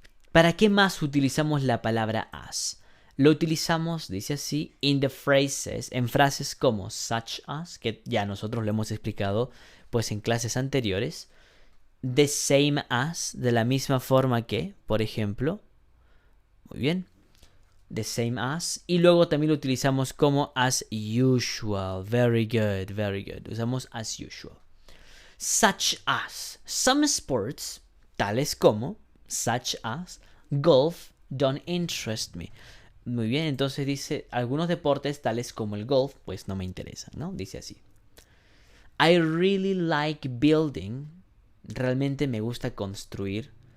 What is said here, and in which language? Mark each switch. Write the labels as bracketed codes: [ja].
[es] ¿Para qué más utilizamos la palabra as? Lo utilizamos, dice así, [en] in the phrases, [es] en frases como [en] such as, [es] que ya nosotros lo hemos explicado pues en clases anteriores. [en] The same as, [es] de la misma forma que, por ejemplo. Muy bien. The same as. Y luego también lo utilizamos como [en] as usual. Very good, very good. [es] Usamos [en] as usual. Such as. Some sports, [es] tales como, [en] such as, golf, don't interest me. [es] Muy bien, entonces dice, algunos deportes tales como el golf, pues no me interesan, ¿no? Dice así. [en] I really like building. [es] Realmente me gusta construir.